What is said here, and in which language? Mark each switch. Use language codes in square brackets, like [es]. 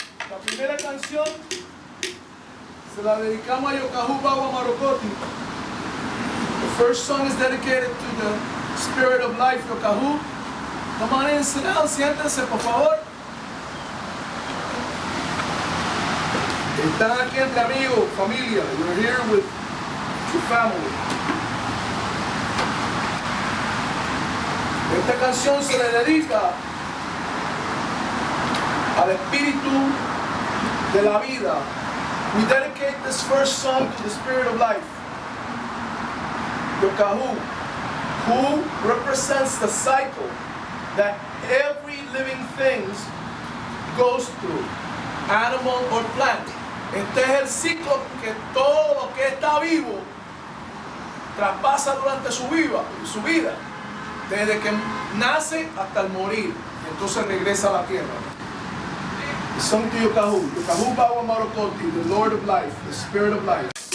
[es] La primera canción se la dedicamos a Yokahu Bawa Marokoti. [en] The first song is dedicated to the spirit of life, Yokahu. Come on in, sit down, [es] siéntense, por favor. Están aquí entre amigos, familia. [en] You're here with your family. [es] Esta canción se le dedica al espíritu de la vida. [en] We dedicate this first song to the spirit of life, Yokahu, who represents the cycle that every living thing goes through, animal or plant. [es] Este es el ciclo que todo lo que está vivo traspasa durante su vida, desde que nace hasta el morir, y entonces regresa a la tierra. [en] The song to Yokahu, Yokahu Bawa Marokoti, the Lord of life, the Spirit of life.